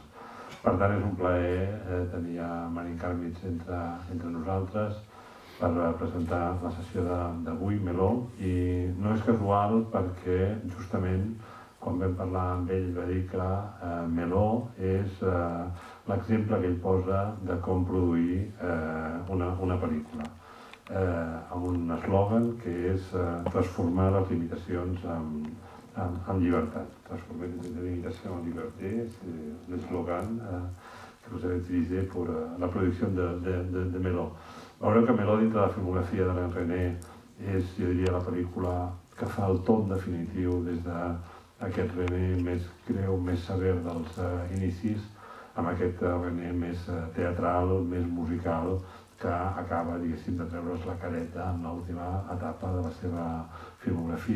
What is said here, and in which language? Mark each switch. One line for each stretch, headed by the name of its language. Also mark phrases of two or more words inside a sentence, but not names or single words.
Catalan: Per tant, és un plaer tenir a Marin Karmitz entre nosaltres per presentar la sessió d'avui, Meló, i no és casual perquè justament quan vam parlar amb ell va dir que Meló és l'exemple que ell posa de com produir una pel·lícula, amb un eslògan que és transformar les limitacions en llibertat.
French: Transformer les limitations en liberté, c'est l'eslògan que vous avez utilisé pour la producció de Meló.
Catalan: Veureu que Meló, dintre de la filmografia d'Alain René, és, jo diria, la pel·lícula que fa el tom definitiu des d'aquest René més greu, més sever dels inicis, amb aquest René més teatral, més musical, que acaba, diguéssim, de treure's la careta en l'última etapa de la seva filmografia.